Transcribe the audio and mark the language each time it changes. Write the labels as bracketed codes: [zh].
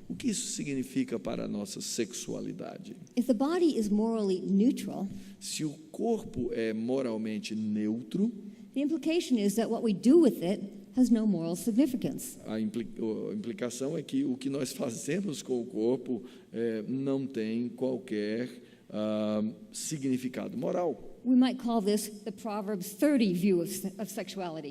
[pt] O que isso significa para a nossa sexualidade? [en] If the body is morally neutral, [pt] Se o corpo é moralmente neutro, [en] the implication is that what we do with it has no moral significance. [pt] a implicação é que o que nós fazemos com o corpo não tem qualquer significado moral. [en] We might call this the Proverbs 30 view of sexuality.